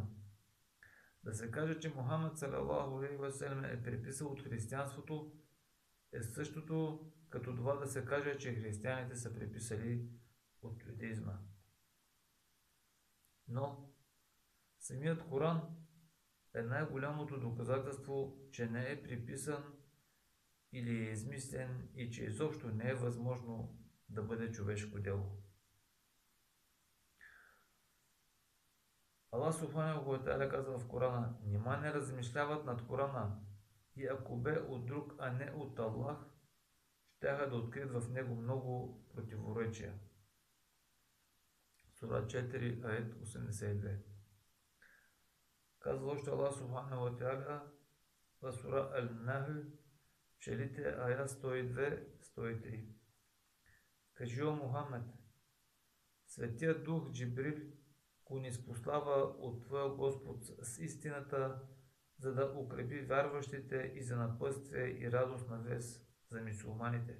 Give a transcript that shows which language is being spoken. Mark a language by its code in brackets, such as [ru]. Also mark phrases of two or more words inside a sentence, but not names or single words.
[bg] Да се каже, че Мухаммад [ar] صلى الله عليه وسلم [bg] е преписал от християнството, е същото като това да се каже, че християните са преписали от юдаизма. Но самият Коран е най-голямото доказателство, че не е приписан или е измислен и че изобщо не е възможно да бъде човешко дело. Аллах [ar] سبحانه وتعالى [bg] казва в Корана: нима не размишляват над Корана и ако бе от друг, а не от Аллах, щяха да открият в него много противоречия. Сура 4, аят 82. Казва още Аллах [ar] سبحانه وتعالى [bg] в сура Ал-Нахл, челите аят 102-103. Кажи, о Мухаммед, Светият Дух Джибрил го ниспослава от твоя Господ с истината, за да укрепи вярващите и за напътствие и радост на вест за мюсюлманите.